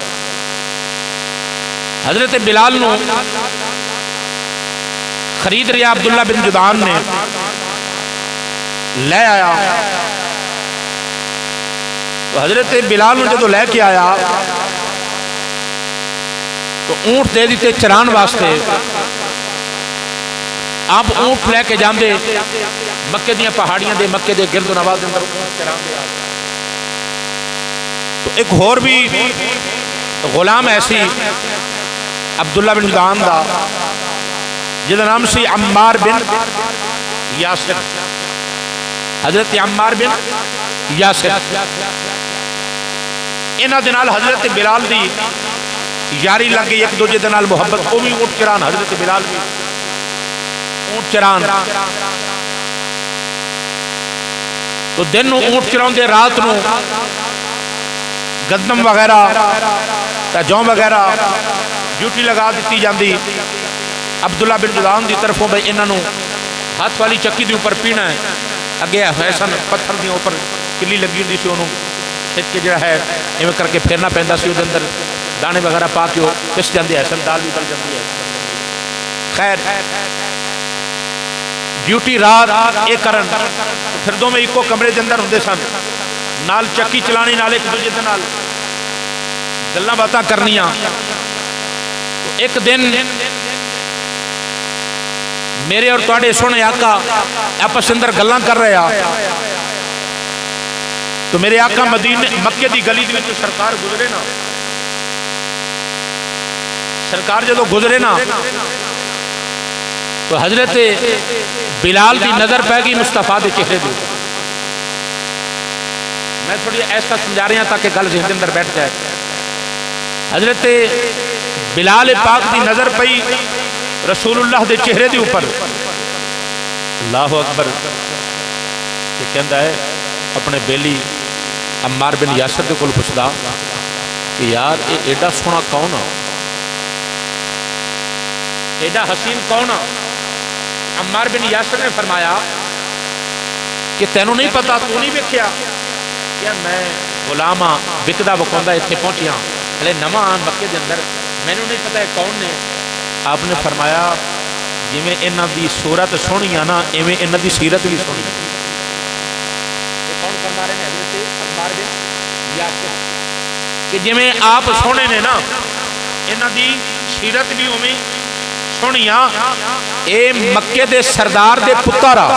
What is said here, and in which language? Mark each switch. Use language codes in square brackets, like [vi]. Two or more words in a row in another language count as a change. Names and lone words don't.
[pa] حضرت بلال نو خرید رہا عبداللہ بن جدعان نے لے آیا، تو حضرت بلال نے جدو لے کے آیا تو اونٹ دے دیتے چران واسطے، آپ اونٹ لے کے جاندے مکے دیاں پہاڑیاں دے، مکے دے گرد و نواز دے اندر اونٹ چران دے آئے۔ تو ایک اور بھی غلام ایسی عبداللہ بن جدعان دا جدہ نام سی عمار بن یاسر، حضرت عمار بن یاسر، انہاں دنال حضرت بلال دی یاری لگی، ایک دو دنال محبت، وہ بھی اونٹ چران، حضرت بلال بھی اونٹ چران، تو دن نو اونٹ چران دے، رات نو گندم وغیرہ جون وغیرہ ڈیوٹی لگا دیتی جاندی عبداللہ بن جدعان دی طرفوں بھئی انہوں ہاتھ والی چکی دی اوپر پینا ہے، اگے حسن پتھر دی اوپر کلی لگی ہوندی سی انہوں کھچ کے جڑا ہے ایویں کر کے پھیرنا پیندا سی اودے اندر دانے وغیرہ پا کے پس جاندے ہے دال بھی گل جاندی ہے خیر ڈیوٹی رات اے کرن پھر دو میں ایکو کمرے دے اندر ہوندے سن نال چکی چلانی نال ایک دوجے دے نال گلاں باتاں کرنیاں ایک دن میرے اور تواڈے سونے آقا آپس اندر گلاں کر رہے ہیں تو میرے آقا مدینے مکے دی گلی دی وچوں سرکار گزرے نا سرکار جدو گزرے نا تو حضرت بلال دی نظر پہ گئی مصطفیٰ دے چہرے دی [ur] میں تھوڑی ایسا سمجھا رہا ہوں [pa] تاکہ گل ذہن کے اندر بیٹھ جائے حضرت بلال پاک دی نظر پئی رسول اللہ دے چہرے دے اوپر [ar] اللہ اکبر [pa] کہ کہندا ہے اپنے بیلی عمار بن یاسر دے کول پوچھدا کہ یار اے ایڈا سونا کون ہے ایڈا حسین کون ہے عمار بن یاسر نے فرمایا کہ تینوں نہیں پتا تو نہیں ویکھیا کہ میں غلام ہاں وکدا وکوندا ایتھے پہنچیا ہلے نواں مکے دے اندر مینوں نہیں پتا ہے کون نے آپ نے فرمایا جویں انہاں دی صورت سونی ہے نا ایویں انہاں دی سیرت بھی سونی ہے [ur] یہ کون فرما رہے ہیں [pa] حضرت عمار بن یاسر کہ جویں آپ سونے نے نا انہاں دی سیرت بھی اوویں سونی ہے اے مکے دے سردار دے پتر